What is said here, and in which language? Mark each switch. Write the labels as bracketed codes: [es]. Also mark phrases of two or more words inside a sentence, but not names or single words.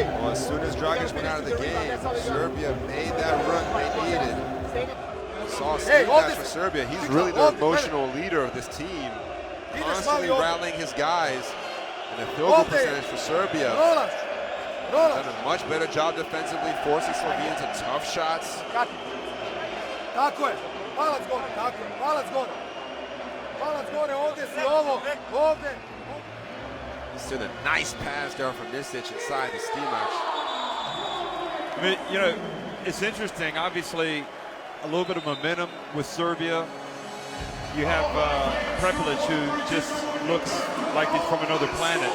[en] Well, as soon as Dragic went out of the game, Serbia made that run they needed. We saw Stimac for Serbia. He's really the emotional leader of this team, constantly rallying his guys. And a field goal percentage for Serbia. Done a much better job defensively, forcing Slovenia into tough shots. [sr] Tako je, palac gore, tako je, palac gore. Palac gore, ovdje si ovo, ovdje. [en] Still a nice pass there from Micic inside the Stimac. I mean, you know, it's interesting. Obviously, a little bit of momentum with Serbia. You have Prepelic, who just looks like he's from another planet.